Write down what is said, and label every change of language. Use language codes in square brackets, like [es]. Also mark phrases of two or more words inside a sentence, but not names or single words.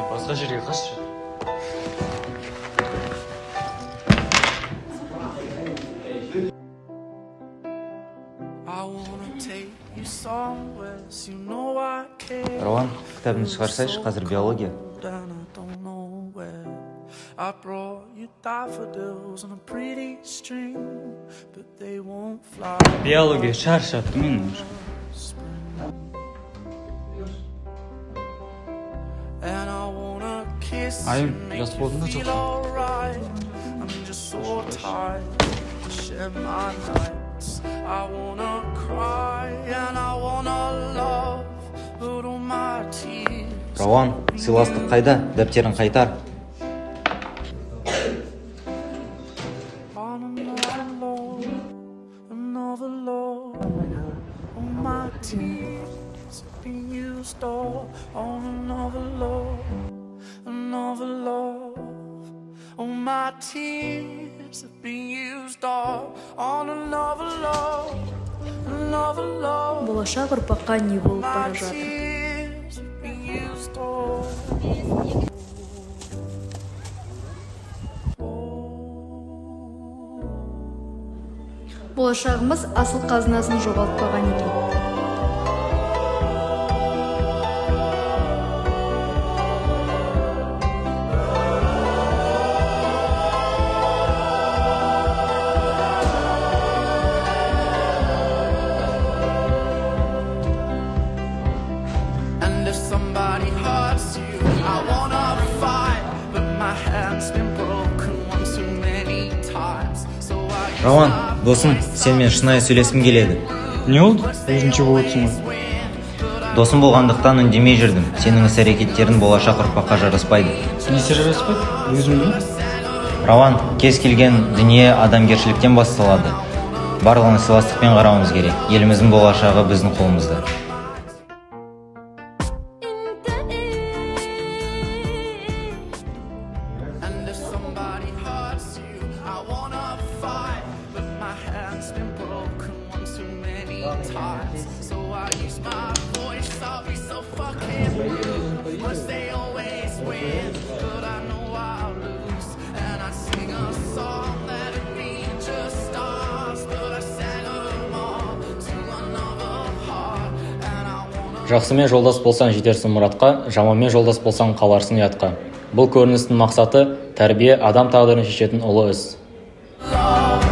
[kk] Басқа жерге қашшы. Рауан, кітабыңды шығарсайшы, қазір биология. [en] I brought you daffodils on a pretty string, but they won't fly. [kk] Биология шаршатты мен уже. [en] And I wanna kiss [kk] Айым, [en] and make [kk] жас [en] you [kk] болдың ба [en] feel [kk] жоқ? [en] alright. I'm just so tired to share my nights. I wanna cry and I wanna love, but all my tears. [kk] Рауан, сыйластық қайда? Дәптерін қайтар. [en] On another love, all my tears have been used all on another love, all my tears have been used all on another love. [kk] Болашақ ұрпаққа не болып [en] My [kk] бара жатыр? [en] tears have been used all. [kk] Болашағымыз асыл қазынасын жоғалтпаған екен. [en] And if somebody hurts you, I wanna fight, but my hand's been broken one too many times. So I [kk] Рауан, досым, сенімен шынайы сөйлескім келеді. Не болды? Өзінше болып отырсың ғой. Досым болғандықтан үндемей жүрдім. Сенің іс-әрекеттерің болашақ ұрпаққа жараспайды. Несі жараспайды? Өзімді? Рауан, кез келген дүние адамгершіліктен басталады. Барлығына сыйластықпен қарауымыз керек. Еліміздің болашағы біздің қолымызда. [en] And if somebody hurts you, I wanna fight, but my hand's been broken one too many times. So I use my voice, I'll be so fucking rude, 'cause they always win, but I know I'll lose. And I sing a song that would be just stars, but I sang them all to another heart. And I wanna [kk] Жақсымен жолдас болсаң жетерсің мұратқа, жаманмен жолдас болсаң қаларсың ұятқа. Бұл көріністің мақсаты тәрбие адам тағдырын шешетін ұлы іс. [en] love.